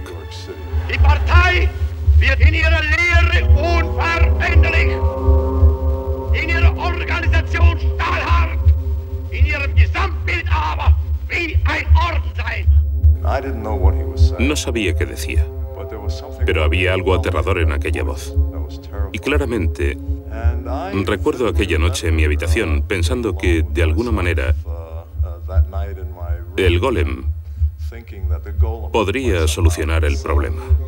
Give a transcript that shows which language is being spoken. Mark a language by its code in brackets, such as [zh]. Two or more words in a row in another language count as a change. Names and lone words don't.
[de] Die Partei wird in ihrer Lehre unveränderlich, in ihrer Organisation stahlhart, in ihrem Gesamtbild aber wie ein Orden sein. [es] No sabía qué decía, pero había algo aterrador en aquella voz. Y claramente recuerdo aquella noche en mi habitación pensando que, de alguna manera, el golem podría solucionar el problema.